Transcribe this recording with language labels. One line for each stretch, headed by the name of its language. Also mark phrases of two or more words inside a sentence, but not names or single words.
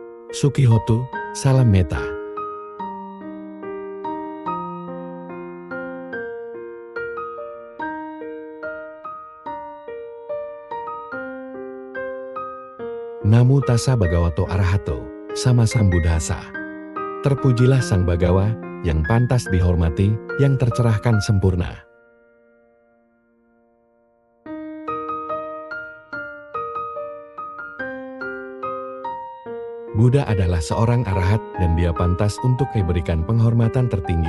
Indonesian: Sukihoto, salam meta.
Pali: Namo tassa bhagavato arahato, sama sambuddhassa.
Indonesian: Terpujilah Sang Bagawa, yang pantas dihormati, yang tercerahkan sempurna. Buddha adalah seorang arahat dan dia pantas untuk diberikan penghormatan tertinggi.